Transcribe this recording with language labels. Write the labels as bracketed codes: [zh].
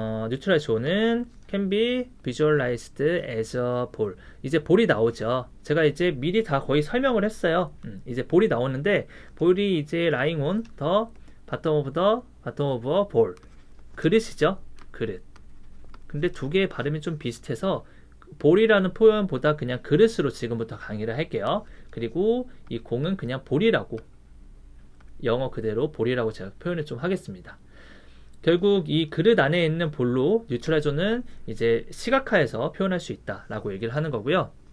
[ko] 뉴트럴 존은 [en] can be visualized as a ball. [ko] 이제 볼이 나오죠. 제가 이제 미리 다 거의 설명을 했어요. 이제 볼이 나오는데 볼이 이제 [en] lying on the bottom of a bowl. [ko] 그릇이죠. 그릇. 근데 두 개의 발음이 좀 비슷해서 볼이라는 표현보다 그냥 그릇으로 지금부터 강의를 할게요. 그리고 이 공은 그냥 볼이라고 영어 그대로 볼이라고 제가 표현을 좀 하겠습니다. 결국 이 그릇 안에 있는 볼로 뉴트럴 존은 이제 시각화해서 표현할 수 있다라고 얘기를 하는 거고요.